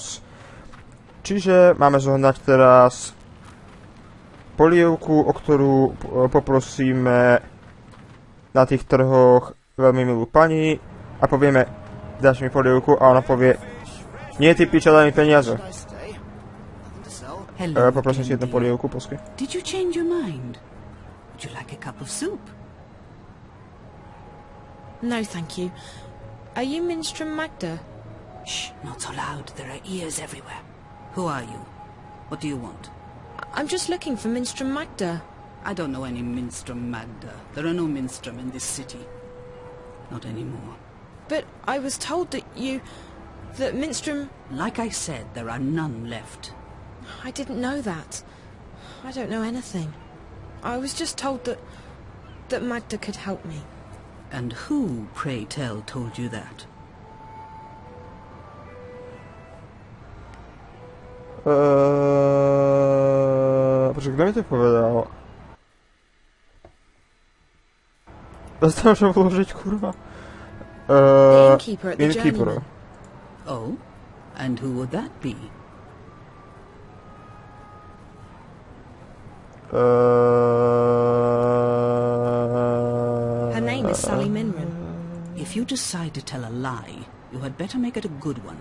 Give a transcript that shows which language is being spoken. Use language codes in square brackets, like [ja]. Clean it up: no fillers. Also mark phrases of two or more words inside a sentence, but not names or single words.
[sk] Čiže máme zohnať teraz polievku, o ktorú poprosíme na tých trhoch veľmi milú pani a povieme, dáš mi polievku, a ona povie, nie ty piča, daj mi peniaze. Poprosím si jednu polievku, posky. [en] Did you change your mind? Would you like a cup of soup? No, thank you. Are you Minstrel Magda? Shh, not so loud. There are ears everywhere. Who are you? What do you want? I'm just looking for Minstrel Magda. I don't know any Minstrel Magda. There are no Minstrum in this city. Not anymore. But I was told that Minstrum... Like I said, there are none left. I didn't know that. I don't know anything. I was just told that Magda could help me. And who, pray tell, told you that? [sk] Počkaj, kto mi to povedal? Zastanú sa vložiť, kurva. [en] The innkeeper at the Journeyman. Oh? And who would that be? Her name is Sally Minran. If you decide to tell a lie, you had better make it a good one.